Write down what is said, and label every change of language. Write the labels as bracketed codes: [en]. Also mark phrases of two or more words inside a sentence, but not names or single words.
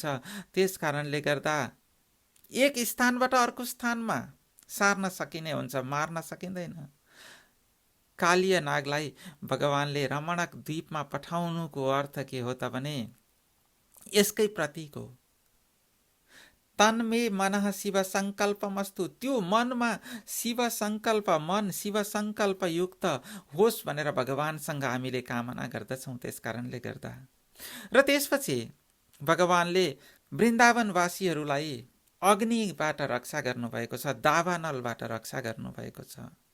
[ne] त्यस कारणले गर्दा एक स्थानबाट अर्को स्थानमा सार्न सकिने हुन्छ, मार्न सकिँदैन। कालीय नागलाई भगवानले रमणक द्वीपमा पठाउनुको अर्थ के हो त भने यसकै प्रतीक हो। [sa] तन्मे मनः शिव संकल्पमस्तु, [ne] त्यो मनमा शिव संकल्प, मन शिव संकल्प युक्त होस् भनेर भगवानसँग हामीले कामना गर्दछौँ। त्यस कारणले गर्दा र त्यसपछि भगवानले वृन्दावनवासीहरूलाई अग्निबाट रक्षा गर्नुभएको छ, दावानलबाट रक्षा गर्नुभएको छ।